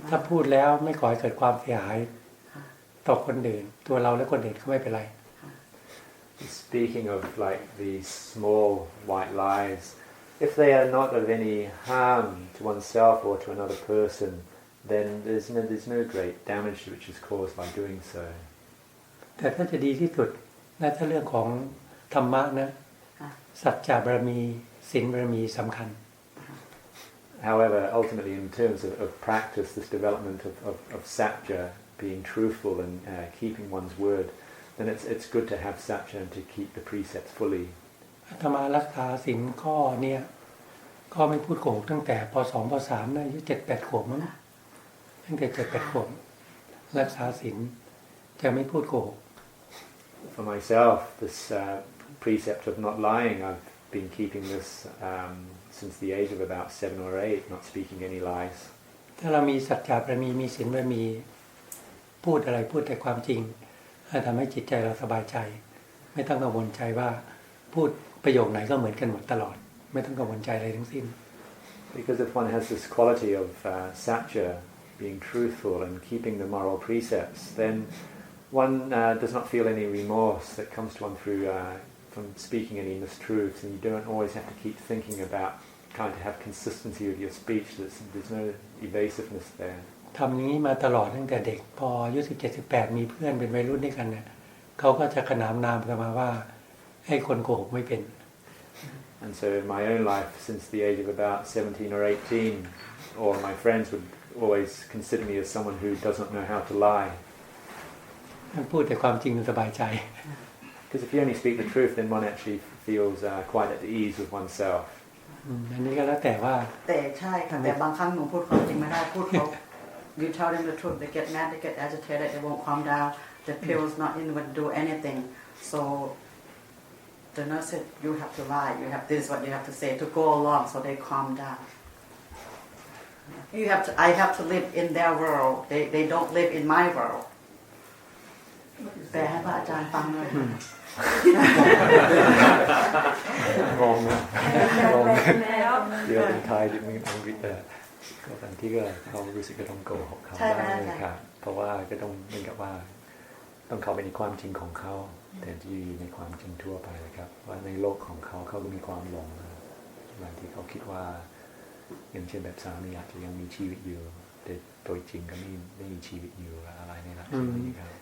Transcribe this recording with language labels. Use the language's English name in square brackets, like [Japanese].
[Thai] ถ้าพูดแล้วไม่ก่อให้เกิดความเสียหายต่อคนอื่นตัวเราและคนอื่นก็ไม่เป็นไร [English] Speaking of like these small white lies, if they are not of any harm to oneself or to another person, then there's no great damage which is caused by doing so. [Thai] แต่ถ้าจะดีที่สุดและถ้าเรื่องของธรรมะนะสัจจะบารมีศีลบารมีสำคัญ [English] However, ultimately in terms of practice, this development of satya, being truthful and keeping one's word, then it's good to have satya and to keep the precepts fully. [Thai] อาตมารักษาศีลข้อเนี่ยก็ไม่พูดโกหกตั้งแต่ป.2 ป.3 นะอายุ 7-8 ขวบมั้งตั้งแต่ 7-8 ขวบรักษาศีลจะไม่พูดโกหก [English] For myself, this precept of not lying, I've been keeping this since the age of about 7 or 8, not speaking any lies. [Thai] ถ้าเรามีสัจจะบารมีมีศีลบารมีพูดอะไรพูดแต่ความจริงทำให้จิตใจเราสบายใจไม่ต้องกังวลใจว่าพูดประโยคไหนก็เหมือนกันหมดตลอดไม่ต้องกังวลใจอะไรทั้งสิ้น [English] Because if one has this quality of satya, being truthful and keeping the moral precepts, then one does not feel any remorse that comes to one through from speaking any mistruths, and you don't always have to keep thinking about trying to have consistency with your speech. There's no evasiveness there. [Thai] ทำอย่างนี้มาตลอดตั้งแต่เด็กพออายุ 17-18 มีเพื่อนเป็นวัยรุ่นด้วยกันเนี่ยเขาก็จะขนานนามกันมาว่าให้คนโกหกไม่เป็น [English] And so in my own life, since the age of about 17 or 18, all my friends would always consider me as someone who doesn't know how to lie. [Thai] พูดแต่ความจริงสบายใจ [English] Because if you only speak the truth, then one actually feels quite at ease with oneself. [Thai] อันนี้ก็แล้วแต่ว่า แต่ใช่ค่ะแต่บางครั้งหนูพูดความจริงไม่ได้พูดเขา [English] You tell them the truth, they get mad, they get agitated, they won't calm down. The pills not even do anything. So the nurse said, you have to lie. You have this is what you have to say to go along, so they calm down. I have to live in their world. They don't live in my world. [Thai] แปลให้พระอาจารย์ฟังหน่อย งงนะงงเดี๋ยวเป็นไทยดิมึงอังกฤษก็บางที่ก็เขารู้สึกก็ต้องโกหกเขาบ้างเลยครับเพราะว่าก็ต้องเหมือนกับว่าต้องเข้าไปในความจริงของเขาแต่ที่อยู่ในความจริงทั่วไปนะครับว่าในโลกของเขาเขาก็มีความหลงบางทีเขาคิดว่าอย่างเช่นแบบสามีอาจจะยังมีชีวิตอยู่แต่โดยจริงก็ไม่มีชีวิตอยู่อะไรในลักษณะนี้ครับ